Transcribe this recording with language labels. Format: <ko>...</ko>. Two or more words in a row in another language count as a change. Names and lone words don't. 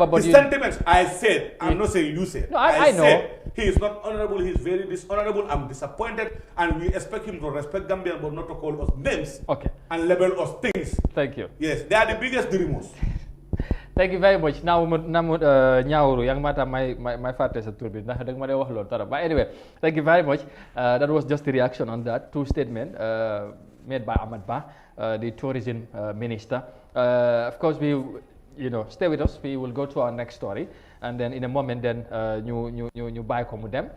<en>his sentiments, I said, I'm not saying you said. No, I know. Said, he is not honorable. He's very dishonorable. I'm disappointed, and we expect him to respect Gambian, but not to call us names. Okay. And label us things. Thank you. Yes, they are the biggest dreamers. Thank you very much. Now,</en> <wo>ñaawru yang mata my fàtte sa tur bi ndax dag ma day wax loolu</wo> <en>but anyway, thank you very much. That was just the reaction on that two statement made by Ahmad Ba, the tourism minister. Of course, we stay with us. We will go to our next story, and then in a moment, then you buy come with them.</en>